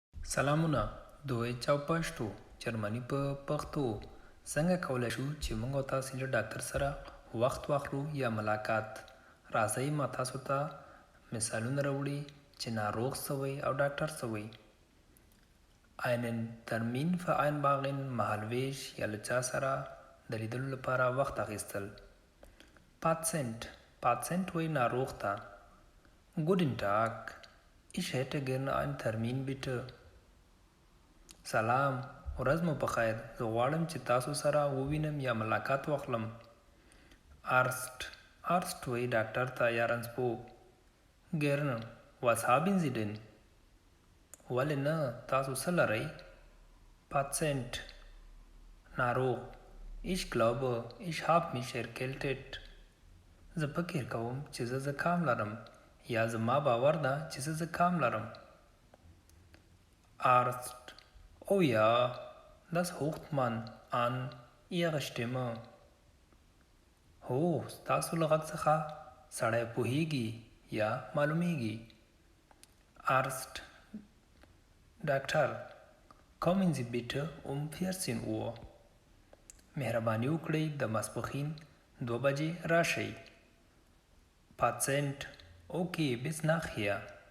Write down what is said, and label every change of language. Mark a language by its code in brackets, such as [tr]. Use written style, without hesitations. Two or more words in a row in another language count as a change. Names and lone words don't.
[ps] سلامونه دوی چاو پښتو جرمني په پښتو څنګه کولای شو چې موږ او تاسو له ډاکټر سره وخت واخلو یا ملاقات راځي ما تاسو ته مثالونه راوړي چې ناروغ سوی او ډاکټر سوی [de] einen Termin vereinbaren [ps] مهالویش یا له چا سره د لیدلو لپاره وخت اخیستل Patient وی ناروغ ته [de] Guten Tag ich hätte gerne einen Termin bitte [ps] سلام ورځ مو په خیر زه غواړم چې تاسو سره ووینم یا ملاقات واخلم Arzt وی ډاکټر ته یا رنځپو [de] Gerne was haben Sie denn [ps] ولې نه تاسو څه لرئ Patient ناروغ [de] Ich glaube ich habe mich erkältet [ps] زه فکر کوم چې زه زکام لرم یا زما باور ده چې زه زکام لرم [de] Arzt Oh ja, das hört man an Ihrer Stimme. [ps] هو ستاسو له غږ څخه سړی پوهیږي یا معلومیږي Arzt ډاکټر [de] Kommen Sie bitte um 14 Uhr. [ps] مهرباني وکړئ د ماسپښین 2 بجې راشئ [de] Patient Okay, bis nachher.